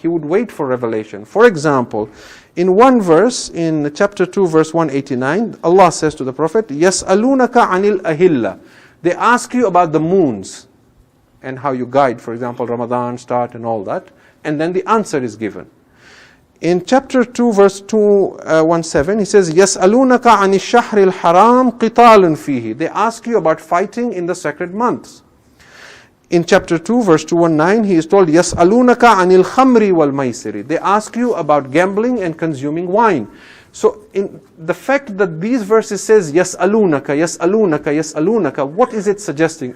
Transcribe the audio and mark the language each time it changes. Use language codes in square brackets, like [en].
[en] He would wait for revelation. For example, in one verse, in chapter 2, verse 189, Allah says to the Prophet, [ar] يَسْأَلُونَكَ عَنِ الْأَهِلَّةِ. [en] They ask you about the moons and how you guide, for example, Ramadan, start and all that. And then the answer is given. In chapter 2, verse 217, he says, [ar] يَسْأَلُونَكَ عَنِ الشَّهْرِ الْحَرَامِ قِتَالٌ فِيهِ. [en] They ask you about fighting in the sacred months. In chapter 2, verse 219, he is told, [ar] يَسْأَلُونَكَ عَنِ الْخَمْرِ وَالْمَيْسِرِ. [en] They ask you about gambling and consuming wine. So, in the fact that these verses says, يَسْأَلُونَكَ, يَسْأَلُونَكَ, يَسْأَلُونَكَ, what is it suggesting?